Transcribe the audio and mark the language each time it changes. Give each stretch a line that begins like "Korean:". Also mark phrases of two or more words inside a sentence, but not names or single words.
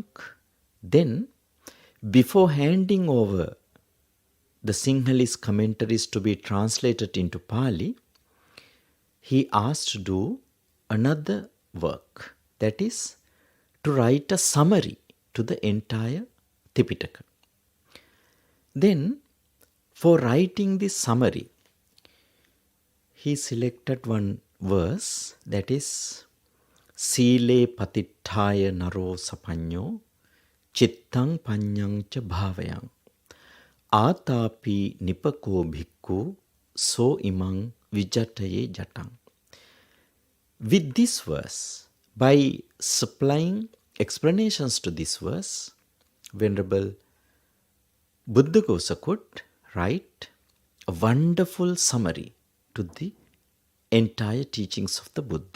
English: Then, before handing over the Sinhalese commentaries to be translated into Pali, he asked to do another work, that is, to write a summary to the entire Tipitaka. Then, for writing this summary, he selected one verse, that is,
Pali: Sile patittaya naro sapanyo chittang panyang cha bhavayang Atapi nipako bhikkhu so imang vijataye jatang.
English: With this verse, by supplying explanations to this verse, Venerable Buddhaghosa could write a wonderful summary to the entire teachings of the Buddha.